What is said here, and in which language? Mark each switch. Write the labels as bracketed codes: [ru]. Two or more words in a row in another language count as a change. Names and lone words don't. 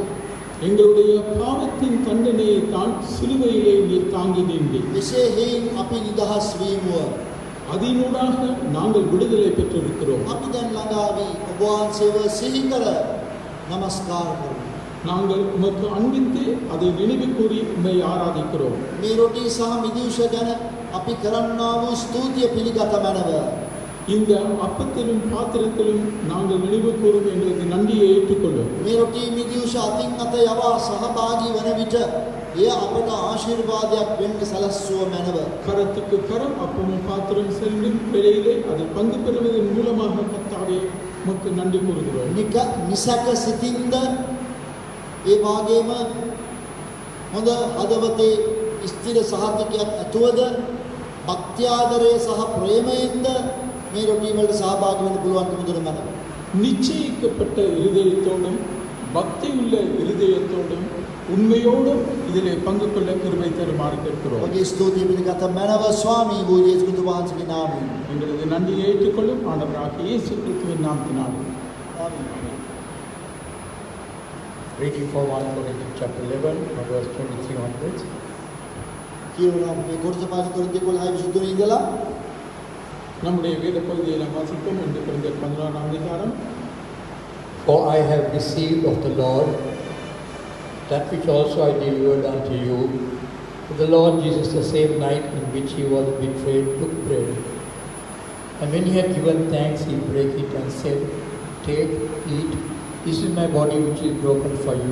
[ta] எங்களுடைய பாவத்தின் தண்டனையை தான் சிலுவையிலே நீர் தாங்கி நின்றீர். [si] එසේ හේයින් අපි නිදහස් වීමුව [ta] அதனூடாக நாங்கள் விடுதலை பெற்றிருக்கிறோம். [si] අපි දැන් ළඟා වී ඔබ වහන්සේව සිහි කර නමස්කාර කරමු. [ta] நாங்கள் உமக்கு அன்பித்து அதை நினைவு கூறி உம்மை ஆராதிக்கிறோம். [si] මේ රොටි සහ මිදිවුෂ ගැන අපි කරන්නා වූ ස්තුතිය පිළිගත මැනව. [ta] இந்த அப்பத்திலும் பாத்திரத்திலும் நாங்கள் நினைவு கூறும் எங்களுக்கு நன்றியை ஏற்றுக்கொள்ளும். [si] මේ රොටි මිදිවුෂ අතින් අත යවා සහභාගී වන විට එය අපට ආශිර්වාදයක් වෙන්න සැලැස්සුව මැනව. [ta] கரத்துக்கு கரம் அப்பமும் பாத்திரம் செல்லும் வேளையிலே அதை பங்கு பெறுவதன் மூலமாக கர்த்தாவே உமக்கு நன்றி கூறுகிறோம். [si] නිසක සිතින්ද ඒ වාගේම හොඳ හදවතේ ස්ථිර සහතිකයක් ඇතුවද භක්ත්‍යාදරය සහ ප්‍රේමයෙන්ද මේ රොටි වලට සහභාගී වෙන්න පුළුවන්කම දුන මැනව. [ta] நிச்சயிக்கப்பட்ட இருதயத்தோடும் பக்தி உள்ள இருதயத்தோடும் உண்மையோடும் இதிலே பங்கு கொள்ள கிருபை தருமாறு கேட்கிறோம். [si] ඔබගේ ස්තුතිය පිළිගත මැනව ස්වාමී වූ යේසුස් ක්‍රිස්තුස් වහන්සේගේ නාමයෙන්. [ta] எங்களது நன்றியை ஏற்றுக்கொள்ளும் ஆண்டவராகிய இயேசு கிறிஸ்துவின் நாமத்தினால். [en] Reading from 1 Corinthians chapter 11, verse 23 onwards. [si] කියනවා මේ කොටස පාඩම් කොරින්තිය 11 ඉඳලා [ta] நம்முடைய வேத பகுதியை நாம் வாசிப்போம். 2 கொரிந்தியர் 11ஆம் அதிகாரம். [en] For I have received of the Lord that which also I delivered unto you. The Lord Jesus, the same night in which he was betrayed, took bread. And when he had given thanks, he brake it and said, Take, eat, this is my body which is broken for you.